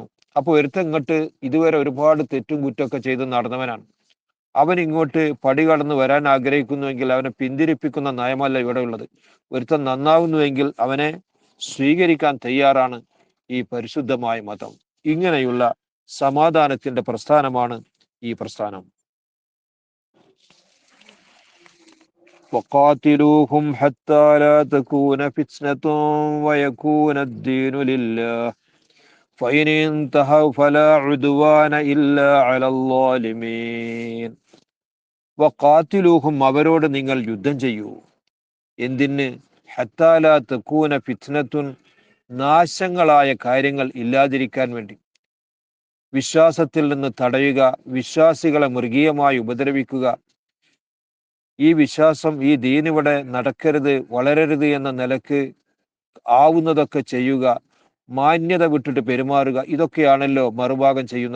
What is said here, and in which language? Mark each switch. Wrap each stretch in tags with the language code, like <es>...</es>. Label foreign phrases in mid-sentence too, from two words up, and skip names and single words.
<ml>അപ്പൊ ഒരുത്തൻ ഇങ്ങോട്ട് ഇതുവരെ ഒരുപാട് തെറ്റും കുറ്റമൊക്കെ ചെയ്ത് നടന്നവനാണ്, അവൻ ഇങ്ങോട്ട് പടി കടന്ന് വരാൻ ആഗ്രഹിക്കുന്നുവെങ്കിൽ അവനെ പിന്തിരിപ്പിക്കുന്ന നയമല്ല ഇവിടെ ഉള്ളത്. ഒരുത്തൻ നന്നാവുന്നുവെങ്കിൽ അവനെ സ്വീകരിക്കാൻ തയ്യാറാണ് ഈ പരിശുദ്ധമായ മതം. ഇങ്ങനെയുള്ള സമാധാനത്തിന്റെ പ്രസ്ഥാനമാണ് ഈ പ്രസ്ഥാനം.</ml> <ar>وقاتلوهم حتى لا تكون فتنة ويكون الدين لله فإن انتهوا فلا عدوان إلا على الظالمين.</ar> <ml>വഖാതിലൂഹും, അവരോട് നിങ്ങൾ യുദ്ധം ചെയ്യൂ. എന്തിന്?</ml> <ar>حتى لا تكون فتنة,</ar> <ml>നാശങ്ങളായ കാര്യങ്ങൾ ഇല്ലാതിരിക്കാൻ വേണ്ടി. വിശ്വാസത്തിൽ നിന്ന് തടയുക, വിശ്വാസികളെ മൃഗീയമായി ഉപദ്രവിക്കുക, ഈ വിശ്വാസം, ഈ ദീൻ ഇവിടെ നടക്കരുത്, വളരരുത് എന്ന നിലക്ക് ആവുന്നതൊക്കെ ചെയ്യുക, മാന്യത വിട്ടിട്ട് പെരുമാറുക, ഇതൊക്കെയാണല്ലോ മറുഭാഗം ചെയ്യുന്നത്.</ml>